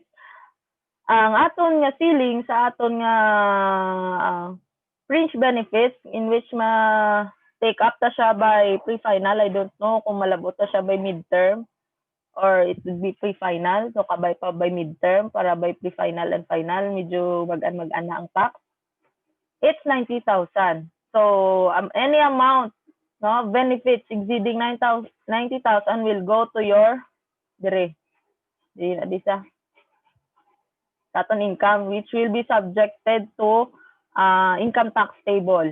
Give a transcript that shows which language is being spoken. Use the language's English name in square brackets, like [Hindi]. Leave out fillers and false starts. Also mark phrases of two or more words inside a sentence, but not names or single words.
[Hiligaynon] Ang aton nga ceiling sa aton nga [English] fringe benefits in which take up [Hiligaynon] ta siya by pre-final. [English] I don't know [Hiligaynon] kung malabot ta siya [English] by midterm or it would be pre-final. So, [Hiligaynon] kabay pa by midterm para by pre-final and final. Medyo mag-an na ang tax. [English] It's 90,000. So any amount, no, benefits exceeding 90,000 will go to your taton income, which will be subjected to income tax table.